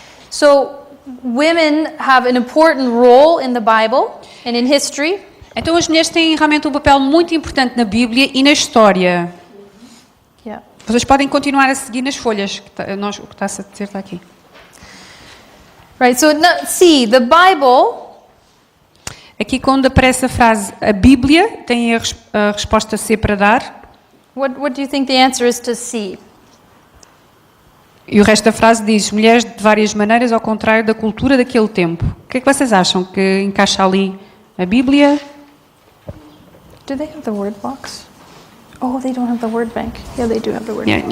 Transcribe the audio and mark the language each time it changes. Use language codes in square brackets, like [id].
[en] So women have an important role in the Bible and in history. [pt] Então as mulheres têm realmente um papel muito importante na Bíblia e na história. [en] Yeah. [pt] Vocês podem continuar a seguir nas folhas. O que está a dizer está aqui. [en] Right, so see, the Bible [pt] Aqui quando aparece a frase a Bíblia, tem a resposta C para dar. [en] what do you think the answer is to see? [pt] E o resto da frase diz, mulheres de várias maneiras, ao contrário da cultura daquele tempo. O que é que vocês acham que encaixa ali? A Bíblia? [en] Do they have the word box? Oh, they don't have the word bank. Yeah, they do have the word bank.